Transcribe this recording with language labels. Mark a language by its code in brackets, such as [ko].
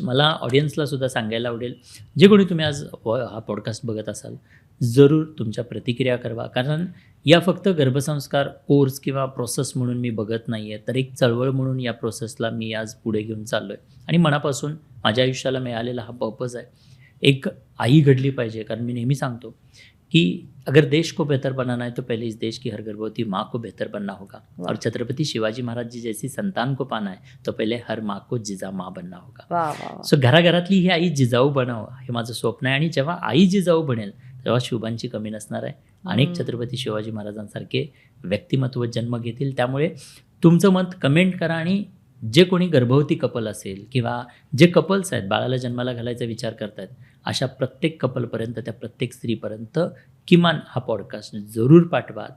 [mr] मला ऑडियन्सला सुद्धा सांगायला आवडेल, जे कोणी तुम्ही आज हा पॉडकास्ट बघत असाल, जरूर तुमच्या प्रतिक्रिया करवा. कारण या फक्त गर्भसंस्कार कोर्स किंवा प्रोसेस म्हणून मी बघत नाही आहे, तर एक चळवळ म्हणून या प्रोसेसला मी आज पुढे घेऊन चाललो आहे आणि मनापासून माझ्या आयुष्याला मिळालेला हा पर्पज आहे. एक आई घडली पाहिजे. कारण मी नेहमी सांगतो कि [hi] अगर देश को बेहतर बनाना है तो पहले इस देश की हर गर्भवती माँ को बेहतर बनना होगा और छत्रपति शिवाजी महाराज जी जैसी संतान को पाना है तो पहले हर माँ को जिजा माँ बनना होगा. [mr] सो घराघरातली ही आई जिजाऊ बनावं हे माझं स्वप्न आहे आणि जेव्हा आई जिजाऊ बनेल तेव्हा शुभांची कमी नसणार आहे. अनेक छत्रपती शिवाजी महाराजांसारखे व्यक्तिमत्व जन्म घेतील. त्यामुळे तुमचं मत कमेंट करा आणि जे कोणी गर्भवती कपल असेल किंवा जे कपल्स आहेत बाळाला जन्माला घालायचा विचार करतात अशा प्रत्येक कपलपर्यंत, त्या प्रत्येक स्त्रीपर्यंत किमान हा पॉडकास्ट जरूर पाठवा.